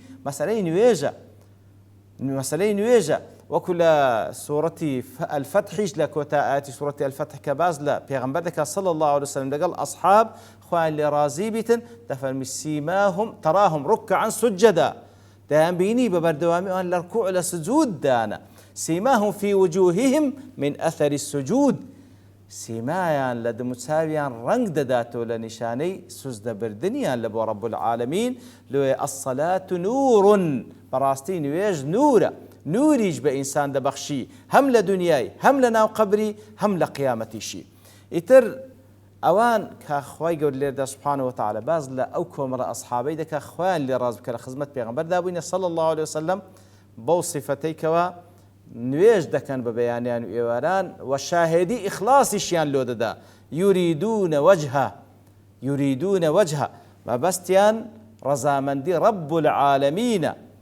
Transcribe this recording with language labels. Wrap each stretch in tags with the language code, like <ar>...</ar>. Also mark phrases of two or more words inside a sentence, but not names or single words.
<ckb>مەسەلەی نوێژە وەکو لە سوورەتی الفتحیش لە کۆتا ئاەتی سوورەتی الفتح کە باز لە پێغەمبەر دەکا</ckb> <ar>صلی الله عليه وسلم</ar> <ckb>لەگەڵ ئەصحاب خوایان لێ ڕازی بیتن دەفەرمی</ckb> <ar>سیماهم تراهم ركعا سجدا</ar> <ckb>دەیان بینی بە بەردەوامی ئەوان لە ڕکوع لە سجود دانە</ckb> <ar>سیماهم في وجوههم من أثر السجود</ar> <ckb>سیمایان لە دموچاویان ڕنگ دەداتەوە لە نیشانەی سوزدەبردنیان لە بۆ</ckb> <ar>رب العالمین</ar> <ckb>لێ</ckb> <ar>الصلاة نور</ar> <ckb>بەڕاستی نوێژ نورە نوریش بە ئینسان دەبەخشی هەم لە دنیای هەم لە ناو قەبری هەم لە قیامەتیشی ئیتر ئەوان کە خوای گەورە لێردا</ckb> <ar>سوبحانەهو وتەعالە</ar> <ckb>باز لە ئەو کۆمەڵە ئەسحابەی دەکا خوایان لێ ڕاز بکە لە خزمەت پێغەمبەردا بووینە</ckb> <ar>صلی الله عليه وسلم</ar> <ckb>بەو صیفەتەی کەوا نوێژ دەکەن بە بەیانیان و ئێواران و شاهێدی ئیخلاسیشیان لۆ دەدا</ckb> <ar>یوریدونە وجهه</ar> <ckb>مەبەستیان ڕەزامەندی</ckb> <ar>رب العالمینە</ar>